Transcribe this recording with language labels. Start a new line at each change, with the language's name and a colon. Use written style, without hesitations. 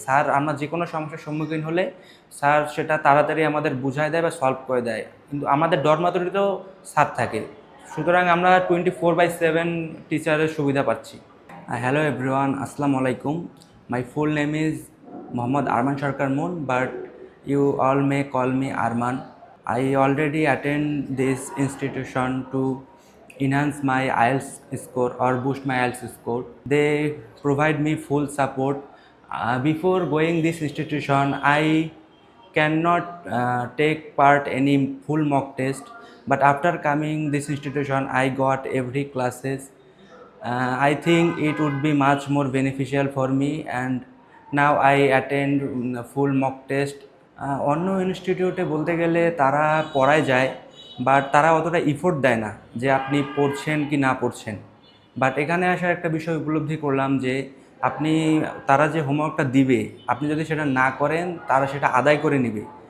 Bangla: Sir আমরা যে কোনো সমস্যার সম্মুখীন হলে স্যার সেটা তাড়াতাড়ি আমাদের বুঝায় দেয় বা সলভ করে দেয়। কিন্তু আমাদের ডরমাটরিতেও স্যার থাকে, সুতরাং আমরা 24/7 টিচারের সুবিধা পাচ্ছি।
English: Hello everyone, আসসালামু আলাইকুম। My full name is Mohammad Arman Sarkar Moon, but you all may call me Arman. I already attend this institution to enhance my IELTS score or boost my IELTS score. They provide me full support. Before going this institution, I cannot take part any full mock test, but after coming this institution, I got every classes. I think it would be much more beneficial for me, and now I attend full mock test.
Bangla: অন্য ইনস্টিটিউটে বলতে গেলে তারা পড়ায় যায়, but তারা অতটা effort দেয় না যে আপনি পড়ছেন কি না পড়ছেন। বাট এখানে আসার একটা বিষয় উপলব্ধি করলাম যে আপনি তারা যে হোমওয়ার্কটা দিবে আপনি যদি সেটা না করেন তারা সেটা আদায় করে নেবে।